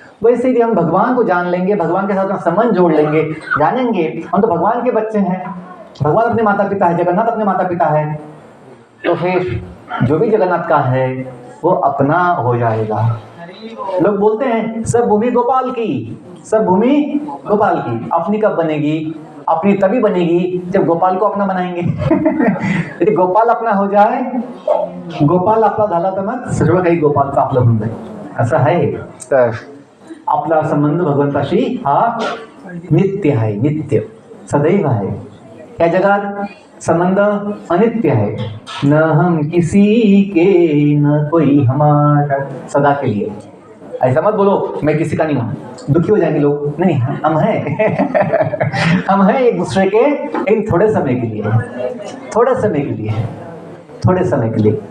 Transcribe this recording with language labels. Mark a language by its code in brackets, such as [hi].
[hi] वैसे ही हम भगवान को जान लेंगे, भगवान के साथ अपना संबंध जोड़ लेंगे, जानेंगे हम तो भगवान के बच्चे हैं, भगवान अपने माता पिता है, जगन्नाथ अपने माता पिता है, तो फिर जो भी जगन्नाथ का है वो अपना हो जाएगा। लोग बोलते हैं सब भूमि गोपाल की, सब भूमि गोपाल की। अपनी कब बनेगी? अपनी तभी बनेगी जब गोपाल को अपना बनाएंगे। यदि गोपाल अपना हो जाए, [mr] गोपाल आपला झाला तर मग सर्व काही गोपालचं आपलं होऊन जाईल, असं आहे। तर आपला संबंध भगवंताशी हा नित्य आहे, नित्य सदैव आहे। या जगात [hi] संबंध अनित्य है, न हम किसी के न कोई हमारा, सदा के लिए। ऐसा मत बोलो मैं किसी का नहीं हूँ, दुखी हो जाएंगे लोग। नहीं, हम हैं। हम हैं एक दूसरे के, लेकिन थोड़े समय के लिए, थोड़े समय के लिए, थोड़े समय के लिए।